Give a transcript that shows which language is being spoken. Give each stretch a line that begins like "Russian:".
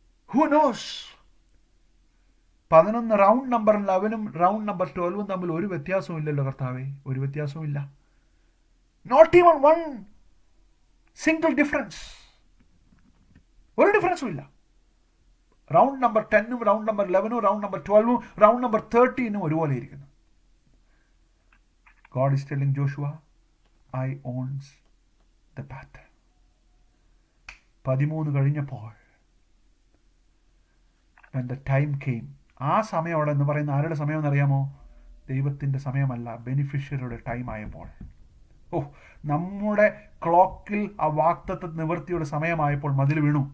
English: Who knows?
Malayalam: 11 round number 11-ഉം round number 12-ഉം തമ്മിൽ ഒരു വ്യത്യാസവും ഇല്ലല്ലോ കർത്താവേ, ഒരു വ്യത്യാസവും ഇല്ല.
English: not even one single difference,
Malayalam: ഒരു ഡിഫറൻസും ഇല്ല. Round number 10-ഉം round number 11-ഉം round number 12-ഉം round number 13-ഉം ഒരുപോലെ ഇരിക്കുന്നു.
English: God is telling Joshua, I owns the path.
Malayalam: 13 കഴിഞ്ഞപ്പോൾ
English: when the time came,
Malayalam: ആ സമയം അവിടെ എന്ന് പറയുന്ന ആരുടെ സമയം എന്നറിയാമോ? ദൈവത്തിൻ്റെ സമയമല്ല, ബെനിഫിഷ്യറിയുടെ ടൈം ആയപ്പോൾ. നമ്മുടെ ക്ലോക്കിൽ ആ വാഗ്ദത്ത നിവൃത്തിയുടെ സമയമായപ്പോൾ മതിൽ വീണു.